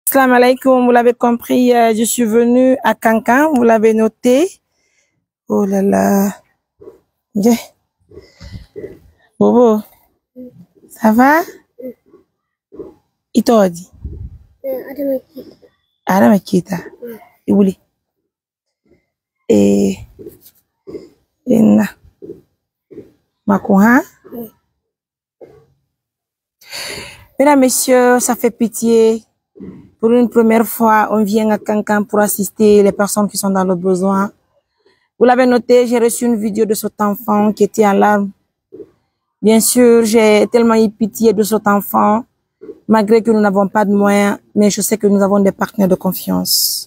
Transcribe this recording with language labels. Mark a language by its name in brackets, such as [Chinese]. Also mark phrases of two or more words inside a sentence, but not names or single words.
[French] Salam alaikum, vous l'avez compris, je suis venue à Kankan, vous l'avez noté. Oh là là. Yeah. Bobo, ça va? Itodi. Adama Kita. Ibuli. Inna. Makouha. Mesdames, messieurs, ça fait pitié. Pour une première fois, on vient à Kankan pour assister les personnes qui sont dans le besoin. Vous l'avez noté, j'ai reçu une vidéo de cet enfant qui était en larmes. Bien sûr, j'ai tellement eu pitié de cet enfant, malgré que nous n'avons pas de moyens, mais je sais que nous avons des partenaires de confiance.